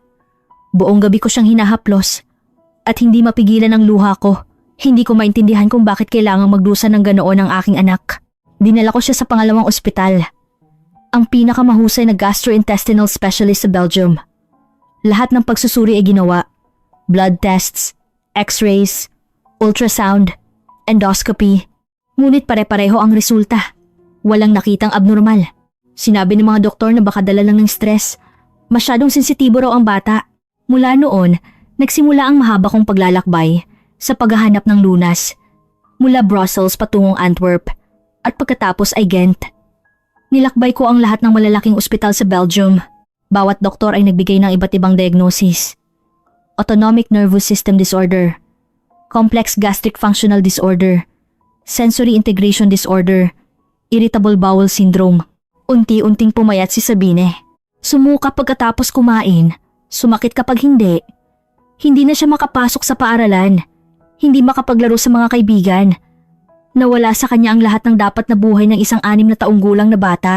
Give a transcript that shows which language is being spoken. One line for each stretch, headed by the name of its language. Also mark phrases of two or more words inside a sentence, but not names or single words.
Filipino: Buong gabi ko siyang hinahaplos at hindi mapigilan ang luha ko. Hindi ko maintindihan kung bakit kailangang magdusa ng ganoon ang aking anak. Dinala ko siya sa pangalawang ospital. Ang pinakamahusay na
English: gastrointestinal specialist
Filipino: sa Belgium. Lahat ng pagsusuri ay ginawa.
English: Blood tests, x-rays, ultrasound, endoscopy.
Filipino: Ngunit pare-pareho ang resulta. Walang nakitang abnormal. Sinabi ng mga doktor na baka dala lang ng stress. Masyadong sensitibo raw ang bata. Mula noon, nagsimula ang mahaba kong paglalakbay sa paghahanap ng lunas. Mula Brussels patungong Antwerp at pagkatapos ay Ghent. Nilakbay ko ang lahat ng malalaking ospital sa Belgium. Bawat doktor ay nagbigay ng iba't ibang diagnosis.
English: Autonomic nervous system disorder, complex gastric functional disorder, sensory integration disorder, irritable bowel syndrome.
Filipino: Unti-unting pumayat si Sabine. Sumuka pagkatapos kumain, sumakit kapag hindi. Hindi na siya makapasok sa paaralan, hindi makapaglaro sa mga kaibigan. Nawala sa kanya ang lahat ng dapat na buhay ng isang 6 na taong gulang na bata.